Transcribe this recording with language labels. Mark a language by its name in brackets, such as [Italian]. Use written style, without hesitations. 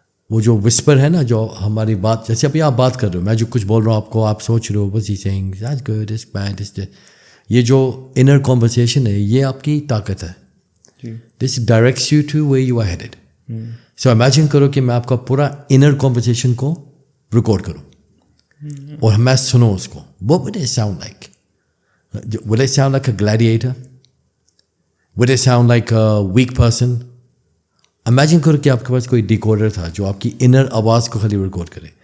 [Hindi] वो जो विस्पर है ना, जो हमारी बात, जैसे अभी आप बात कर रहे हो, मैं जो कुछ बोल रहा हूँ आपको, आप सोच रहे हो बस ये [English] saying that's good, it's bad, it's, [Hindi] ये जो इनर कॉन्वर्सेशन है ये आपकी ताकत है. [English] This directs you to way you are headed. So imagine [Hindi] करो कि मैं आपका पूरा इनर कॉन्वर्सेशन को रिकॉर्ड करूँ और मैं सुनो उसको. [English] What would it sound like? Would it sound like a gladiator? Would it sound like a weak person? [Hindi] Imagine करो कि आपके पास कोई डिकोडर था जो आपकी इनर आवाज़ को खाली रिकॉर्ड करे.